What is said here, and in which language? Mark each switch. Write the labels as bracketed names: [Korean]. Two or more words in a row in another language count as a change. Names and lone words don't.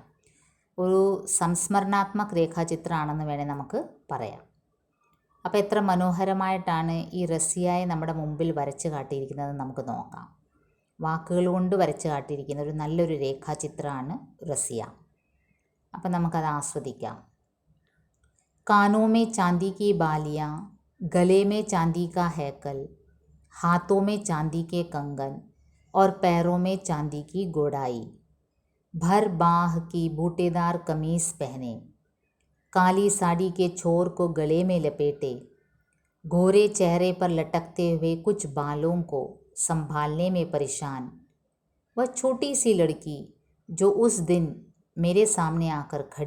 [Malayalam] ഒരു സംസ്മരണാത്മക രേഖാചിത്രമാണെന്ന് വേണേൽ നമുക്ക് പറയാം. അപ്പോൾ എത്ര മനോഹരമായിട്ടാണ് ഈ റസിയയെ നമ്മുടെ മുമ്പിൽ വരച്ച് കാട്ടിയിരിക്കുന്നത് നമുക്ക് നോക്കാം. വാക്കുകൾ കൊണ്ട് വരച്ച് കാട്ടിയിരിക്കുന്ന ഒരു നല്ലൊരു രേഖാചിത്രമാണ് റസിയ. അപ്പം നമുക്കത് ആസ്വദിക്കാം. [Hindi] कानों में चांदी की बालियाँ, गले में चांदी का हैकल, हाथों में चांदी के कंगन और पैरों में चांदी की गोडाई, भर बाह की बूटेदार कमीज पहने, काली साड़ी के छोर को गले में लपेटे, गोरे चेहरे पर लटकते हुए कुछ बालों को संभालने में परेशान, वह छोटी सी लड़की जो उस दिन मेरे सामने आकर